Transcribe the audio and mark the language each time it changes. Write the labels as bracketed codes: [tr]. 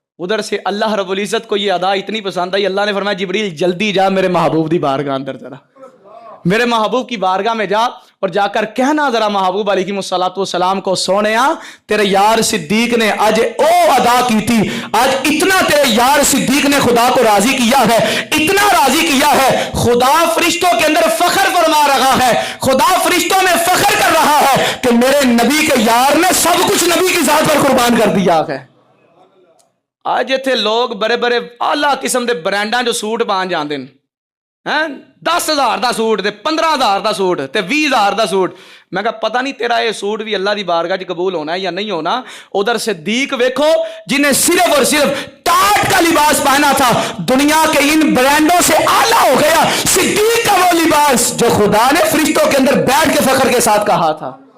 [ur] ادھر سے اللہ رب العزت کو یہ ادا اتنی پسند آئی, اللہ نے فرمایا جبریل جلدی جا [pa] میرے محبوب دی بارگاہ اندر, [ur] ذرا میرے محبوب کی بارگاہ میں جا اور جا کر کہنا ذرا محبوب علیہ الصلوۃ والسلام کو, [pa] سونیا تیرے یار صدیق نے آج او ادا کی تھی, [ur] آج اتنا تیرے یار صدیق نے خدا کو راضی کیا ہے, اتنا راضی کیا ہے, خدا فرشتوں کے اندر فخر فرما رہا ہے, خدا فرشتوں میں فخر کر رہا ہے کہ میرے نبی کے یار نے سب کچھ نبی کی ذات پر قربان کر دیا ہے. [pa] آج اتنے لوگ بڑے بڑے آلہ قسم دے برانڈاں جو سوٹ پان جاندے ہیں, 10,000 دا سوٹ تے 15,000 دا سوٹ تے 20,000 دا سوٹ. میں کہا پتہ نہیں تیرا یہ سوٹ بھی اللہ دی بارگاہ چ قبول ہونا ہے یا نہیں ہونا. [ur] ادھر صدیق ویکھو جنہیں صرف اور صرف ٹاٹ کا لباس پہنا تھا, دنیا کے ان برانڈوں سے اعلیٰ ہو گیا صدیق کا وہ لباس جو خدا نے فرشتوں کے اندر بیٹھ کے فخر کے ساتھ کہا تھا.